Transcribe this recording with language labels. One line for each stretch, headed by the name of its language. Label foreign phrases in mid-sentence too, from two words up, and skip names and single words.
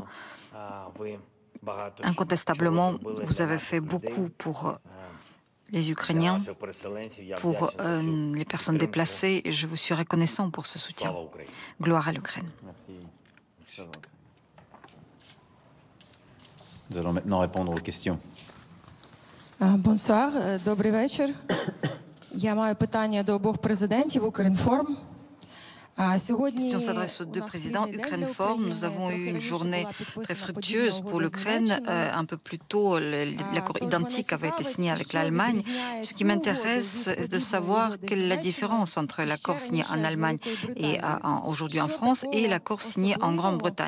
French: Incontestablement, vous avez fait beaucoup pour les Ukrainiens, pour les personnes déplacées, et je vous suis reconnaissant pour ce soutien. Gloire à l'Ukraine. Nous allons maintenant répondre aux questions. Bonsoir,
Ukrainian: добрий вечір. Я маю питання до обох президентів Укрінформ.
French: Question s'adresse aux deux présidents. Ukrinform, nous avons eu une journée très fructueuse pour l'Ukraine. Un peu plus tôt, l'accord identique avait été signé avec l'Allemagne. Ce qui m'intéresse est de savoir quelle est la différence entre l'accord signé en Allemagne et aujourd'hui en France et l'accord signé en Grande-Bretagne.